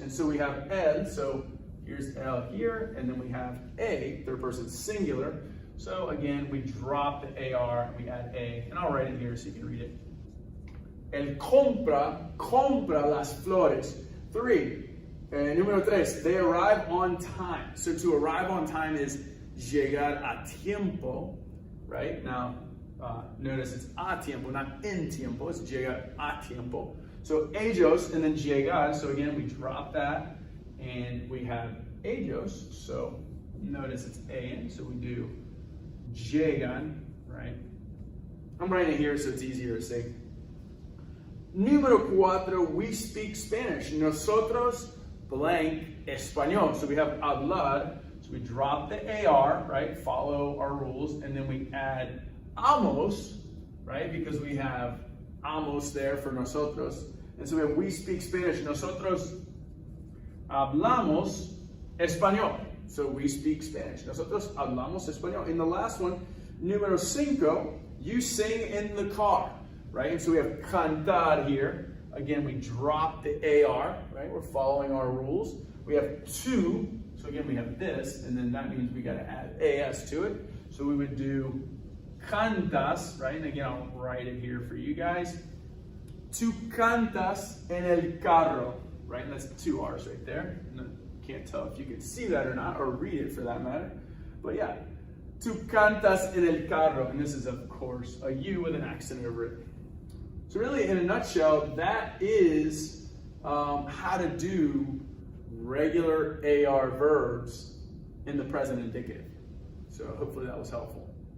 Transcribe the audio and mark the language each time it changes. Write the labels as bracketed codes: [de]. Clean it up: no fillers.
[en] And so we have él, so here's él here, and then we have a, third person singular. So again, we drop the AR, and we add a, and I'll write it here so you can read it. [es] El compra las flores. 3. [en] Número 3, they arrive on time. So to arrive on time is [es] llegar a tiempo, [en] right? Now, notice it's [es] a tiempo, [en] not [es] en tiempo. [en] It's [es] llegar a tiempo. [en] So ellos and then llegar. So again, we drop that and we have ellos. So notice it's en, so we do llegan, right? I'm writing it here so it's easier to say. Número 4, we speak Spanish. [es] Nosotros blank español. [en] So we have hablar, so we drop the AR, right? Follow our rules, and then we add amos, right? Because we have amos there for nosotros. And so we have we speak Spanish. [es] Nosotros hablamos español. [en] So we speak Spanish. [es] Nosotros hablamos español. [en] In the last one, número 5, you sing in the car, right? And so we have cantar here. Again, we drop the AR, right? We're following our rules. We have 2, so again, we have this, and then that means we got to add AS to it. So we would do cantas, right? And again, I'll write it here for you guys. [es] Tu cantas en el carro, [en] right? [es] And that's 2 R's right there. [en] And can't tell if you can see that or not, or read it for that matter. But yeah, [es] tu cantas en el carro. [en] And this is, of course, a U with an accent over it. So really, in a nutshell, that is how to do regular AR verbs in the present indicative. So hopefully that was helpful.